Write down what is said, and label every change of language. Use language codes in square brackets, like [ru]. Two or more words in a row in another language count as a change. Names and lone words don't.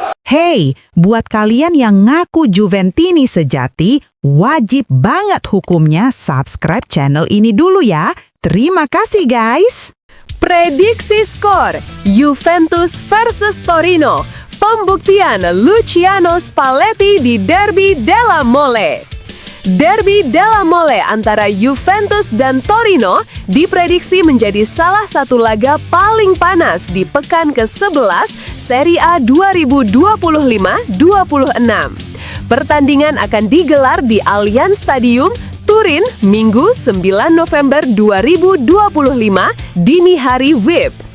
[id] Hey, buat kalian yang ngaku Juventini sejati, wajib banget hukumnya [en] subscribe channel [id] ini dulu ya. Terima kasih guys. Prediksi skor Juventus versus Torino. Pembuktian Luciano Spalletti di Derby della Mole. Derby della Mole antara Juventus dan Torino diprediksi menjadi salah satu laga paling panas di pekan ke-11 Serie A 2025-26. Pertandingan akan digelar di Allianz Stadium, Turin, Minggu 9 November 2025 dini hari WIB.